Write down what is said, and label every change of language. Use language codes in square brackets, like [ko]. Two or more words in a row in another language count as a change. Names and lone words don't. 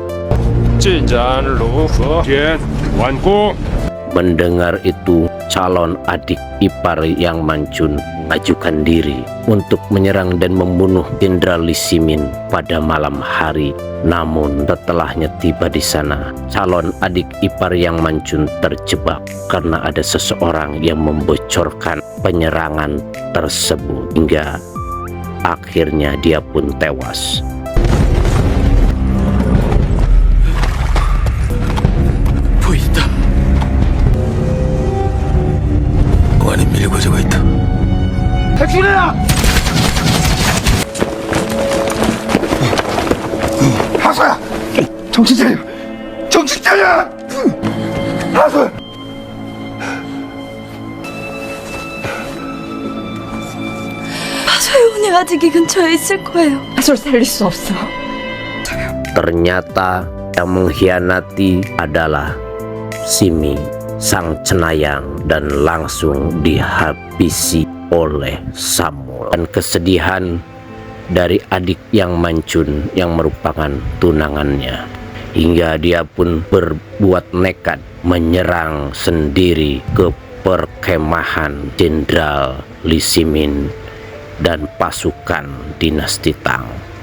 [id] Mendengar itu, calon adik ipar Yang Mangjun mengajukan diri untuk menyerang dan membunuh Jenderal Lee Simin pada malam hari. Namun setelahnya tiba di sana, calon adik ipar Yang Mangjun terjebak karena ada seseorang yang membocorkan penyerangan tersebut, hingga akhirnya dia pun tewas. [ko] 공안이 밀고 저고 있다. 탈출해라. 하소야, 정신 차려. 정신 차려. 하소. 소영이 아직 이 근처에 있을 거예요. 하소를 살릴 수 없어. [id] Ternyata yang mengkhianati adalah Simi sang cenayang dan langsung dihabisi oleh Samul. Dan kesedihan dari adik Yang Mangjun yang merupakan tunangannya, hingga dia pun berbuat nekat menyerang sendiri ke perkemahan Jenderal Lee Simin dan pasukan dinasti Tang.